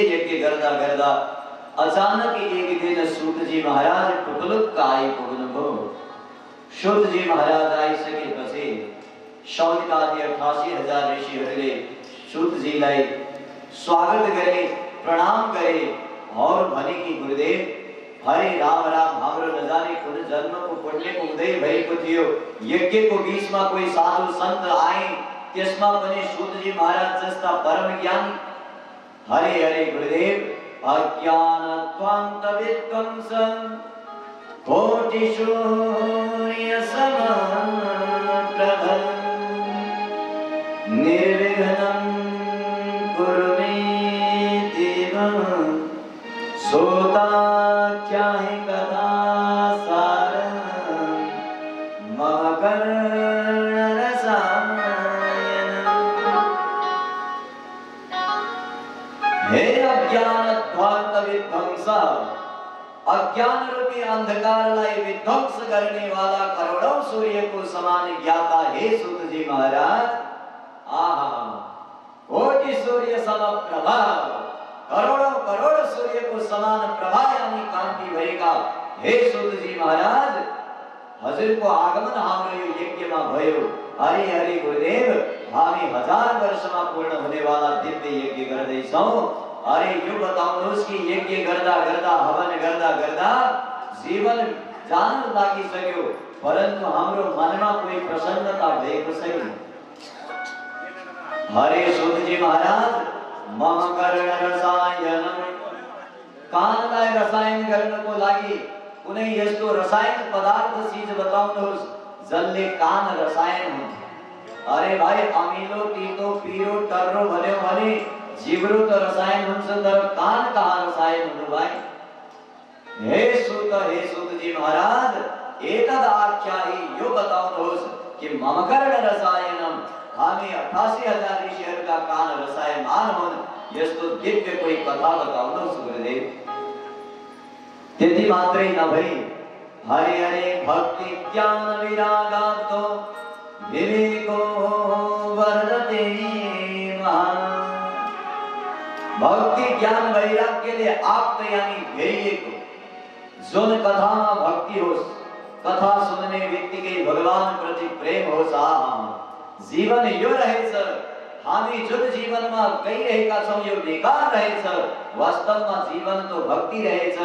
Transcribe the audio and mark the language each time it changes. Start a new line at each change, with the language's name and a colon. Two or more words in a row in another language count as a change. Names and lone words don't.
Nepali: यज्ञ गर्दा गर्दा अचानक एक दिन सूतजी महाराज टुप्लुक्क आइपुग्नुभयो। सूतजी महाराज आइसकेपछि शौनकादि 88,000 ऋषिहरूले सूतजीलाई स्वागत गरे, प्रणाम गरे और भने कि गुरुदेव हरे राम राम, हाम्रो नजाने कुन जन्मको पुण्यको उदय भएको थियो। यज्ञको बीचमा कोही साधु सन्त आए, त्यसमा पनि सूतजी महाराज जस्ता परम ज्ञानी।
Sanskrit: हरे हरे गुरुदेव, अज्ञानत्वान्त विध्वंसं कोटि सूर्य समप्रभं निर्विघ्नं कुरु मे देव। सोता क्या है कथा सारं मम कर्ण रसायन। हे अज्ञानध्वान्त विध्वंस,
Nepali: अज्ञान रूपी अंधकारलाई
Hindi: विध्वंस करने वाला करोड़ों सूर्य को समान ज्ञाता हे सूतजी महाराज।
Nepali: आहा,
Sanskrit: कोटि सूर्य समप्रभा,
Hindi: करोड़ों करोड़ सूर्य को समान प्रभा यानी कांति
Nepali: भएका हे सूतजी महाराज, हजुरको आगमन हाम्रो यो यज्ञमा भयो। हरे हरे गुरुदेव, हामी 1000 वर्षमा पूर्ण हुनेवाला दिव्य यज्ञ गर्दैछौँ। अरे यो बताउनुहोस् कि यज्ञ गर्दा गर्दा हवन गर्दा गर्दा जीवन जान लागिसक्यो, परन्तु हाम्रो मनमा कोही प्रसन्नता भएको छैन। हरे सूतजी महाराज,
Sanskrit: मम कर्ण रसायनम,
Nepali: कानलाई रसायन गर्नको लागि कुनै यस्तो रसायन पदार्थ चीज बताउनुहोस् जसले कान रसायन हुन्छ। अरे भाइ, अमिलो तीतो पिरो टर्रो भन्यो भने जिब्रो त रसायन हुन्छ, तर कान कहाँ रसायन हुनु भाइ। हे सूतजी महाराज,
Sanskrit: एतद आख्याहि,
Nepali: यो बताउनुहोस् कि
Sanskrit: मम कर्ण रसायनम,
Nepali: हामी 88,000 ऋषिहरूका कान रसायमान हुन्, यस्तो दिव्य कोही कथा बताउनुहोस् गुरुदेव। त्यति मात्रै नभई
Sanskrit: हरे हरे भक्ति ज्ञान विरागातो विवेको वर्धते महान्।
Nepali: भक्ति ज्ञान वैराग्यले आप्त यानी घेरिएको जुन कथामा भक्ति होस्, कथा सुन्ने बित्तिकै भगवान प्रति प्रेम होस्, जीवन यो रहेछ। हामी जुन जीवनमा गइरहेका छौं यो बेकार रहेछ, वास्तवमा जीवन तो भक्ति रहेछ।